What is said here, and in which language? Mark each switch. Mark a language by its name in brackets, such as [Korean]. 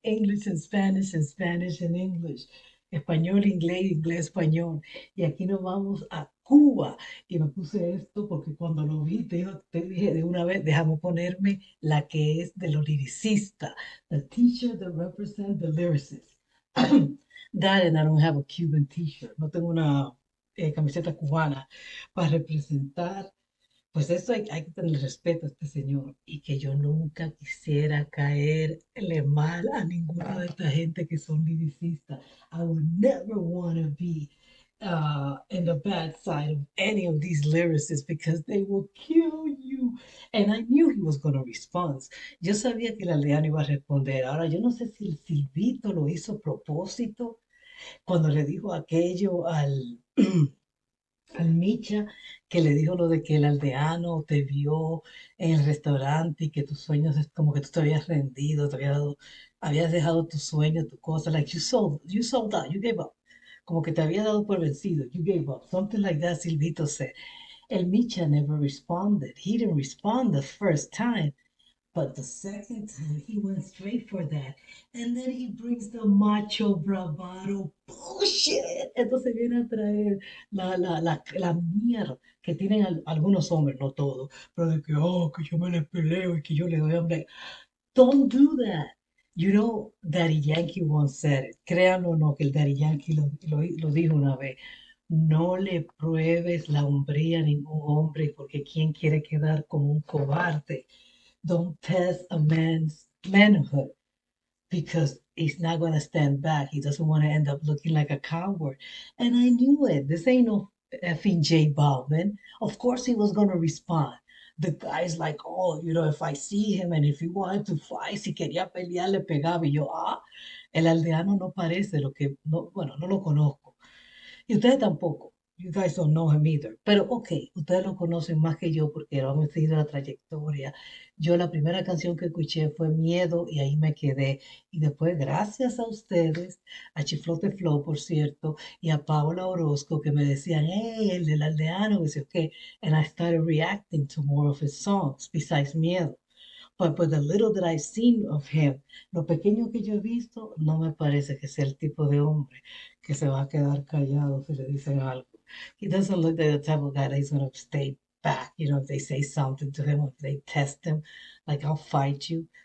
[English] English and Spanish and English. [Spanish] Español, inglés, inglés, español. Y aquí nos vamos a Cuba. Y me puse esto porque cuando lo vi, te dije de una vez, déjame ponerme la que es de los lyricistas. [English] The teacher that represents the lyricists. That and I don't have a Cuban t-shirt. [Spanish] No tengo una camiseta cubana para representar. Pues eso hay que tener respeto a este señor y que yo nunca quisiera caerle mal a ninguna de esta gente que son lyricistas. [English] I would never want to be in the bad side of any of these lyricists because they will kill you. And I knew he was going to respond. [Spanish] Yo sabía que el aldeano iba a responder. Ahora, yo no sé si el Silvito lo hizo a propósito cuando le dijo aquello al Micha, que le dijo lo de que el aldeano te vio en el restaurante y que tus sueños es como que tú te habías rendido, habías dejado tus sueños, tu cosa, [English] like you sold out, you gave up. [Spanish] Como que te habías dado por vencido, [English] you gave up. Something like that, Silvito said. El Micha never responded. He didn't respond the first time. But the second time he went straight for that. And then he brings the macho bravado bullshit. [Spanish] Entonces viene a traer la mierda que tienen algunos hombres, no todos, pero de que, oh, que yo me le peleo y que yo le doy hambre. [English] Don't do that. You know, Daddy Yankee once said it. [Spanish] Créanlo o no, que el Daddy Yankee lo dijo una vez. No le pruebes la hombría a ningún hombre porque ¿quién quiere quedar como un cobarde? [English] Don't test a man's manhood because he's not going to stand back. He doesn't want to end up looking like a coward. And I knew it. This ain't no effing J Balvin. Of course he was going to respond. The guy's like, oh, if I see him and if he wanted to fight, [Spanish] si quería pelear, le pegaba. Y yo, el aldeano no parece lo que, no, bueno, no lo conozco. Y ustedes tampoco. [English] You guys don't know him either. [Spanish] Pero ok, ustedes lo conocen más que yo porque lo han seguido la trayectoria. Yo la primera canción que escuché fue Miedo y ahí me quedé. Y después, gracias a ustedes, a Chiflote Flow, por cierto, y a Paola Orozco que me decían, hey, el del aldeano, que sé qué. [English] And I started reacting to more of his songs besides Miedo. But the little that I've seen of him, [Spanish] lo pequeño que yo he visto, no me parece que sea el tipo de hombre que se va a quedar callado si le dicen algo. [English] He doesn't look like the type of guy that he's going to stay back, if they say something to him, if they test him, like, I'll fight you.